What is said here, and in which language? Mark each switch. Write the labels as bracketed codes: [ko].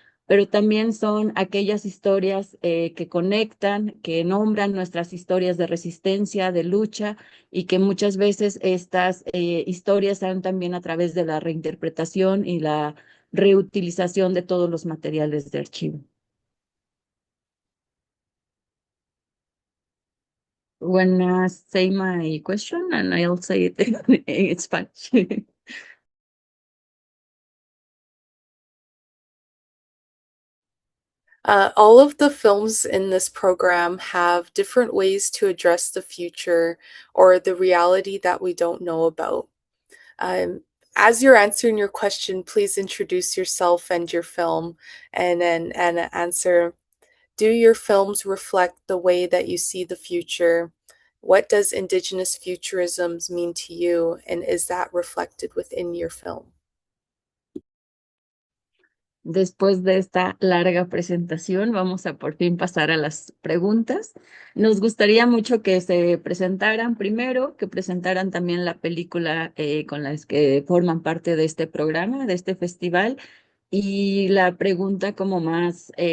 [es] pero también son aquellas historias que conectan, que nombran nuestras historias de resistencia, de lucha, y que muchas veces estas historias se dan también a través de la reinterpretación y la reutilización de todos los materiales de archivo. [en] When say my question, and I'll say it in Spanish. All of the films in this program have different ways to address the future or the reality that we don't know about. As you're answering your question, please introduce yourself and your film and answer. Do your films reflect the way that you see the future? What does Indigenous futurisms mean to you, and is that reflected within your film? [es] Después de esta larga presentación, vamos a por fin pasar a las preguntas. Nos gustaría mucho que se presentaran primero, que presentaran también la película con las que forman parte de este programa, de este festival, y la pregunta como más